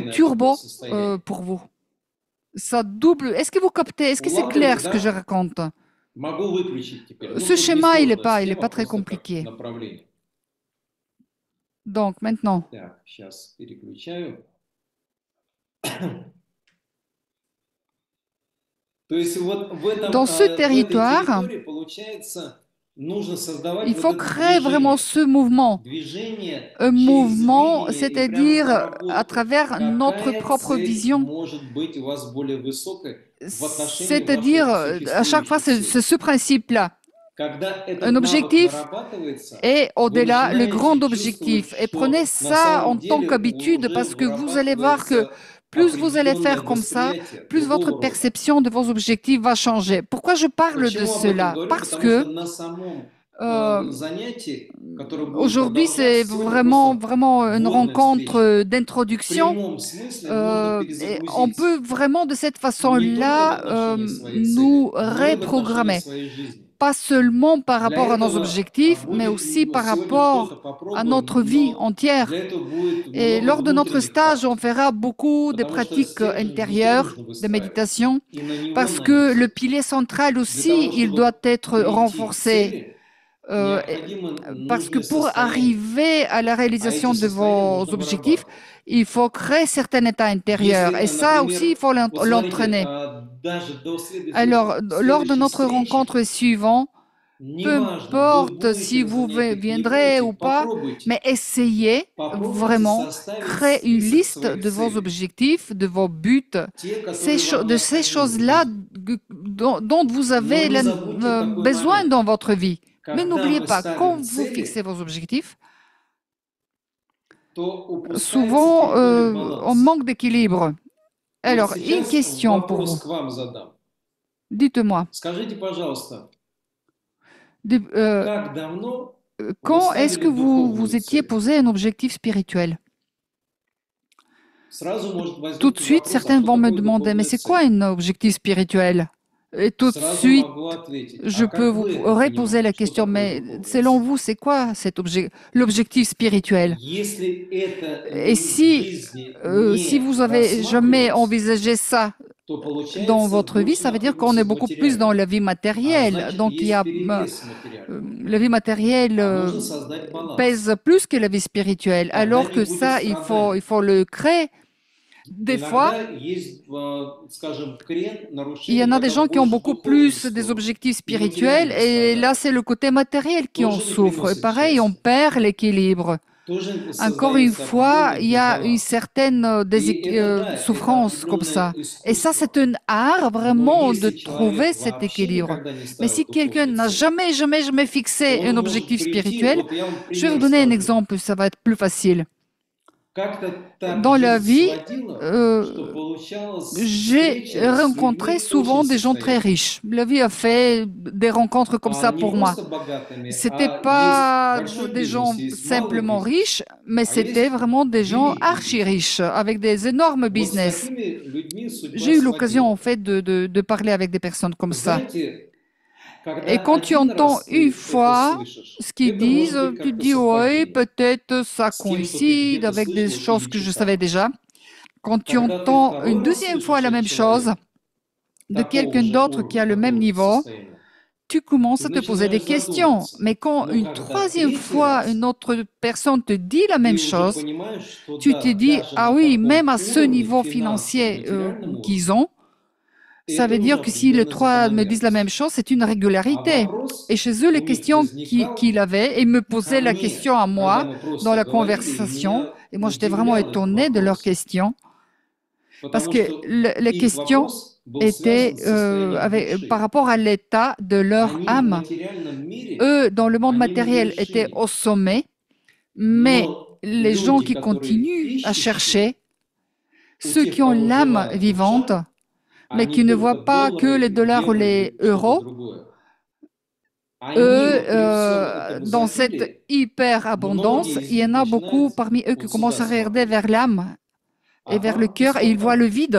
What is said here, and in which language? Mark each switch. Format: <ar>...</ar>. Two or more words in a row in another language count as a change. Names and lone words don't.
<ru>удвоенное такое turbo состояние.</ru> <fr>pour vous. Ça double. Est-ce que vous captez? Est-ce que c'est</fr> <ru>Улавливаете,</ru> <fr>clair ce que je</fr> <ru>да?</ru> <fr>raconte?</fr> <ru>Могу выключить теперь. Ну,</ru> <fr>Ce</fr> <ru>тут</ru> <fr>schéma, il n'est</fr> <ru>несложная</ru> <fr>pas</fr> <ru>схема,</ru> <fr>très</fr> <ru>просто как</ru> <fr>compliqué.</fr> <ru>направление.</ru> <fr>Donc maintenant,</fr> <ru>Так, сейчас переключаю. То есть вот в</ru> <fr>dans ce</fr> <ru>этой</ru> <fr>territoire,</fr> <ru>территории, получается, нужно создавать</ru> <fr>il</fr> <ru>вот</ru> <fr>faut</fr> <ru>это</ru> <fr>créer vraiment</fr> <ru>движение.</ru> <fr>ce mouvement.</fr> <ru>Движение</ru> <fr>Un</fr> <ru>через</ru> <fr>mouvement,</fr> <ru>видение и прямо</ru> <fr>c'est-à-dire à</fr> <ru>проработку.</ru> <fr>travers notre</fr> <ru>Какая</ru> <fr>propre</fr> <ru>цель</ru> <fr>vision.</fr> <ru>может быть у вас более высокой в отношении</ru> <fr>C'est-à-dire,</fr> <ru>вашей</ru> <fr>à chaque fois,</fr> <ru>существующей</ru> <fr>c'est</fr> <ru>цели?</ru> <fr>ce principe-là.</fr> <ru>Когда</ru> <fr>Un</fr> <ru>этот навык</ru> <fr>objectif</fr> <ru>нарабатывается,</ru> <fr>et</fr> <ru>вы</ru> <fr>au-delà le grand</fr> <ru>начинаете</ru> <fr>objectif.</fr> <ru>чувствовать,</ru> <fr>Et prenez</fr> <ru>что на</ru> <fr>ça en</fr> <ru>самом</ru> <fr>tant</fr> <ru>деле</ru> <fr>qu'habitude</fr> <ru>уже</ru> <fr>parce que vous allez voir que</fr> <ru>вырабатывается</ru> <fr>plus vous allez</fr> <ru>определенное</ru> <fr>faire comme ça,</fr> <ru>восприятие</ru> <fr>plus votre</fr> <ru>другого рода.</ru> <fr>perception de vos objectifs va changer. Pourquoi je parle de</fr> <ru>Почему об этом</ru> <fr>cela?</fr> <ru>говорю?</ru> <fr>Parce</fr> <ru>Потому</ru> <fr>que</fr> <ru>что на самом euh, занятии, которое будет</ru> <fr>aujourd'hui, c'est</fr> <ru>продолжаться, сегодня</ru> <fr>vraiment,</fr> <ru>просто</ru> <fr>vraiment une</fr> <ru>вводная</ru> <fr>rencontre</fr> <ru>встреча. В</ru> <fr>d'introduction.</fr> <ru>прямом смысле можно</ru> <fr>Et on peut</fr> <ru>перезагрузиться</ru> <fr>vraiment de cette</fr> <ru>не только в</ru> <fr>façon-là</fr> <ru>отношении своей цели,</ru> <fr>nous</fr> <ru>но и в отношении</ru> <fr>reprogrammer.</fr> <ru>своей жизни.</ru> <fr>Pas seulement par</fr> <ru>Для</ru> <fr>rapport à nos</fr> <ru>этого</ru> <fr>objectifs, mais</fr> <ru>будет</ru> <fr>aussi par</fr> <ru>сегодня</ru> <fr>rapport</fr> <ru>что-то</ru> <fr>à</fr> <ru>попробуем,</ru> <fr>notre vie</fr> <ru>но</ru> <fr>entière.</fr> <ru>для этого будет</ru> <fr>Et</fr> <ru>много</ru> <fr>lors de notre</fr> <ru>внутренних</ru> <fr>stage, on</fr> <ru>практик,</ru> <fr>fera beaucoup de</fr> <ru>потому что</ru> <fr>pratiques</fr> <ru>стержень внутри</ru> <fr>intérieures,</fr> <ru>нужно</ru> <fr>de</fr> <ru>выстраивать</ru> <fr>méditation,</fr> <ru>и на него</ru> <fr>parce que le</fr> <ru>нанизывать.</ru> <fr>pilier central</fr> <ru>Для</ru> <fr>aussi,</fr> <ru>того,</ru> <fr>il</fr> <ru>чтобы</ru> <fr>doit être</fr> <ru>прийти к</ru> <fr>renforcé.</fr> <ru>цели, Euh, необходимо</ru> <fr>Parce que</fr> <ru>нужное</ru> <fr>pour</fr> <ru>состояние.</ru> <fr>arriver à la</fr> <ru>А</ru> <fr>réalisation</fr> <ru>эти</ru> <fr>de</fr> <ru>состояния</ru> <fr>vos</fr> <ru>нужно</ru> <fr>objectifs,</fr> <ru>вырабатывать.</ru> <fr>il faut créer certain état intérieur.</fr> <ru>Если,</ru> <fr>Et ça aussi, il</fr> <ru>например,</ru> <fr>faut</fr> <ru>вот смотрите,</ru> <fr>l'entraîner.</fr> <ru>даже до следующей,</ru> <fr>Alors, lors de notre</fr> <ru>встречи,</ru> <fr>rencontre suivante, peu</fr> <ru>неважно, вы</ru> <fr>importe</fr> <ru>будете</ru> <fr>si</fr> <ru>на</ru> <fr>vous</fr> <ru>занятиях, не</ru> <fr>viendrez ou</fr> <ru>будете,</ru> <fr>pas,</fr> <ru>попробуйте.</ru> <fr>mais essayez</fr> <ru>Попробуйте</ru> <fr>vraiment</fr> <ru>составить</ru> <fr>créer une</fr> <ru>список</ru> <fr>liste</fr> <ru>своих</ru> <fr>de vos</fr> <ru>целей.</ru> <fr>objectifs, de vos buts,</fr> <ru>Те, которые вам</ru> <fr>de ces</fr> <ru>необходимы в</ru> <fr>choses-là</fr> <ru>жизни.</ru> <fr>dont vous</fr> <ru>Но</ru> <fr>avez</fr> <ru>не забудьте такой</ru> <fr>besoin</fr> <ru>момент.</ru> <fr>dans votre vie. Mais</fr> <ru>Когда</ru> <fr>n'oubliez</fr> <ru>мы</ru> <fr>pas, quand</fr> <ru>ставим</ru> <fr>vous fixez</fr> <ru>цели,</ru> <fr>vos objectifs,</fr> <ru>то упускается</ru> <fr>souvent</fr> <ru>территория</ru> <fr>on</fr> <ru>баланса.</ru> <fr>manque d'équilibre.</fr> <ru>Вот</ru> <fr>Alors, une</fr> <ru>сейчас</ru> <fr>question pour</fr> <ru>вопрос</ru> <fr>vous.</fr> <ru>к вам задам.</ru> <fr>Dites-moi,</fr> <ru>Скажите, пожалуйста,</ru> <fr>de-</fr> <ru>как давно вы</ru> <fr>quand est-ce que</fr> <ru>ставили</ru> <fr>vous</fr> <ru>духовную</ru> <fr>étiez</fr> <ru>цель?</ru> <fr>posé un objectif spirituel?</fr> <ru>Сразу может</ru> <fr>Tout de</fr> <ru>возникнуть</ru> <fr>suite,</fr> <ru>вопрос, а</ru> <fr>certains</fr> <ru>что</ru> <fr>vont me</fr> <ru>такое</ru> <fr>demander, mais</fr> <ru>духовная</ru> <fr>c'est quoi</fr> <ru>цель?</ru> <fr>un objectif spirituel? Et tout de</fr> <ru>Сразу</ru> <fr>suite,</fr> <ru>могу ответить.</ru> <fr>je</fr> <ru>А</ru> <fr>peux</fr> <ru>как</ru> <fr>vous</fr> <ru>вы это</ru> <fr>reposer la</fr> <ru>понимаете? Что</ru> <fr>question,</fr> <ru>такое</ru> <fr>mais</fr> <ru>духовная</ru> <fr>selon</fr> <ru>цель?</ru> <fr>vous, c'est quoi l'objectif spirituel?</fr> <ru>Если это</ru> <fr>Et</fr> <ru>в</ru> <fr>si,</fr> <ru>жизни</ru> <fr>si</fr> <ru>не</ru> <fr>vous avez jamais</fr> <ru>рассматривалось,</ru> <fr>envisagé ça</fr> <ru>то</ru> <fr>dans</fr> <ru>получается</ru> <fr>votre vie,</fr> <ru>больше</ru> <fr>ça veut dire qu'on</fr> <ru>находимся</ru> <fr>est</fr> <ru>в</ru> <fr>beaucoup plus dans</fr> <ru>материальном.</ru> <fr>la vie</fr> <ru>А</ru> <fr>matérielle.</fr> <ru>значит,</ru> <fr>Donc, il y</fr> <ru>есть</ru> <fr>a</fr> <ru>перевес материального.</ru> <fr>la vie matérielle</fr> <ru>А нужно создать баланс.</ru> <fr>pèse plus que la vie spirituelle,</fr> <ru>Тогда</ru> <fr>alors</fr> <ru>не</ru> <fr>que</fr> <ru>будет</ru> <fr>ça, il</fr> <ru>страданий.</ru> <fr>faut le créer. Des fois,</fr> <ru>Иногда есть, скажем, крен,</ru> <fr>il y</fr> <ru>нарушение,</ru> <fr>en a des</fr> <ru>когда</ru> <fr>gens qui ont</fr> <ru>больше</ru> <fr>beaucoup</fr> <ru>духовную</ru> <fr>plus des</fr> <ru>сторону</ru> <fr>objectifs</fr> <ru>и</ru> <fr>spirituels,</fr> <ru>материальное</ru> <fr>et là,</fr> <ru>страдает.</ru> <fr>c'est le côté matériel qui en</fr> <ru>Тоже не</ru> <fr>souffre. Et</fr> <ru>приносит</ru> <fr>pareil, on</fr> <ru>счастья.</ru> <fr>perd l'équilibre.</fr> <ru>Тоже</ru> <fr>Encore une</fr> <ru>создается</ru> <fr>fois,</fr> <ru>определенный</ru> <fr>il y a une</fr> <ru>дисбаланс.</ru> <fr>certaine</fr> <ru>И это, да, это</ru> <fr>souffrance comme ça.</fr> <ru>определенное</ru> <fr>Et ça, c'est</fr> <ru>искусство.</ru> <fr>un art</fr> <ru>Но</ru> <fr>vraiment de</fr> <ru>если</ru> <fr>trouver</fr> <ru>человек</ru> <fr>cet</fr> <ru>вообще</ru> <fr>équilibre.</fr> <ru>никогда не</ru> <fr>Mais</fr> <ru>ставил</ru> <fr>si quelqu'un</fr> <ru>духовной</ru> <fr>n'a</fr> <ru>цели,</ru> <fr>jamais fixé</fr> <ru>он</ru> <fr>un</fr> <ru>может</ru> <fr>objectif</fr> <ru>прийти,</ru> <fr>spirituel,</fr> <ru>вот я вам</ru> <fr>je vais vous</fr> <ru>пример</ru> <fr>donner un</fr> <ru>скажу.</ru> <fr>exemple, ça va être plus facile.</fr> <ru>Как-то так</ru> <fr>Dans la</fr> <ru>жизнь</ru> <fr>vie,</fr> <ru>сводила, что получалось</ru> <fr>j'ai</fr> <ru>встреча с</ru> <fr>rencontré</fr> <ru>людьми</ru> <fr>souvent</fr> <ru>очень</ru> <fr>des gens très</fr> <ru>состоятельными.</ru> <fr>riches. La vie a fait des rencontres comme ça</fr> <ru>Не</ru> <fr>pour moi.</fr> <ru>просто богатыми,</ru> <fr>C'était</fr> <ru>а есть</ru> <fr>pas</fr> <ru>большой</ru> <fr>des</fr> <ru>бизнес,</ru> <fr>gens</fr> <ru>есть малый</ru> <fr>simplement</fr> <ru>бизнес,</ru> <fr>riches, mais</fr> <ru>а</ru> <fr>c'était</fr> <ru>есть</ru> <fr>vraiment des gens</fr> <ru>великий</ru> <fr>archi</fr> <ru>бизнес.</ru> <fr>riches, avec des énormes</fr> <ru>Вот с</ru> <fr>business.</fr> <ru>такими людьми судьба</ru> <fr>J'ai eu l'occasion en</fr> <ru>сводила.</ru> <fr>fait de parler avec des personnes comme ça.</fr> <ru>Знаете,</ru> <fr>Et</fr> <ru>когда</ru> <fr>quand tu</fr> <ru>один</ru> <fr>entends</fr> <ru>раз</ru> <fr>une</fr> <ru>ты это</ru> <fr>fois</fr> <ru>слышишь,</ru> <fr>ce qu'ils</fr> <ru>это</ru> <fr>disent,</fr> <ru>может быть</ru> <fr>tu te</fr> <ru>как-то</ru> <fr>dis, oui,</fr> <ru>совпадение</ru> <fr>peut-être ça</fr> <ru>с тем, что ты</ru> <fr>coïncide</fr> <ru>где-то</ru> <fr>avec des</fr> <ru>слышал</ru> <fr>choses</fr> <ru>или</ru> <fr>que je savais</fr> <ru>читал.</ru> <fr>déjà. Quand tu</fr> <ru>Когда ты</ru> <fr>entends une</fr> <ru>второй раз</ru> <fr>deuxième fois</fr> <ru>слышишь</ru> <fr>la</fr> <ru>от</ru> <fr>même chose</fr> <ru>человека</ru> <fr>de</fr> <ru>такого</ru> <fr>quelqu'un</fr> <ru>же</ru> <fr>d'autre qui a</fr> <ru>уровня,</ru> <fr>le même</fr> <ru>такого же</ru> <fr>niveau,</fr> <ru>состояния,</ru> <fr>tu commences</fr> <ru>ты</ru> <fr>à te poser des</fr> <ru>начинаешь</ru> <fr>questions.</fr> <ru>задумываться.</ru> <fr>Mais quand</fr> <ru>Но</ru> <fr>une</fr> <ru>когда</ru> <fr>troisième</fr> <ru>третий</ru> <fr>fois</fr> <ru>раз</ru> <fr>une autre personne te dit la</fr> <ru>ты</ru> <fr>même</fr> <ru>уже</ru> <fr>chose,</fr> <ru>понимаешь, что</ru> <fr>tu te</fr> <ru>да,</ru> <fr>dis,</fr> <ru>даже</ru> <fr>ah</fr> <ru>на</ru> <fr>oui,</fr> <ru>таком</ru> <fr>même à ce</fr> <ru>уровне</ru> <fr>niveau</fr> <ru>финансовом,</ru> <fr>financier</fr> <ru>материальном уровне,</ru> <fr>qu'ils ont, ça</fr> <ru>это</ru> <fr>veut</fr> <ru>уже</ru> <fr>dire que si les</fr> <ru>определенная</ru> <fr>trois me disent la même</fr> <ru>закономерность.</ru> <fr>chose, c'est une</fr> <ru>А</ru> <fr>régularité.</fr> <ru>вопрос</ru> <fr>Et chez eux,</fr> <ru>у</ru> <fr>les</fr> <ru>них</ru> <fr>questions</fr> <ru>возникал</ru> <fr>qu'il avait, et me posaient</fr> <ru>ко</ru> <fr>la</fr> <ru>мне,</ru> <fr>question à</fr> <ru>когда</ru> <fr>moi</fr> <ru>мы</ru> <fr>dans</fr> <ru>просто</ru> <fr>la</fr> <ru>говорили, и</ru> <fr>conversation.</fr> <ru>меня</ru> <fr>Et moi, j'étais vraiment</fr> <ru>удивлял их</ru> <fr>étonnée de leurs</fr> <ru>вопрос,</ru> <fr>questions, parce</fr> <ru>потому</ru> <fr>que</fr> <ru>что</ru> <fr>les</fr> <ru>их</ru> <fr>questions</fr> <ru>вопрос был</ru> <fr>étaient</fr> <ru>связан с состоянием</ru> <fr>par</fr> <ru>души.</ru> <fr>rapport à l'état de leur</fr> <ru>Они в</ru> <fr>âme.</fr> <ru>материальном мире,</ru> <fr>Eux, dans le monde</fr> <ru>они на</ru> <fr>matériel, étaient</fr> <ru>вершине,</ru> <fr>au sommet, mais</fr> <ru>но</ru> <fr>les gens qui continuent à chercher, ceux qui ont l'âme vivante, mais qui ne voient pas que les dollars ou les euros, eux, dans cette hyper-abondance, il y en a beaucoup parmi eux qui commencent à regarder vers l'âme et vers le cœur et ils voient le vide.</fr>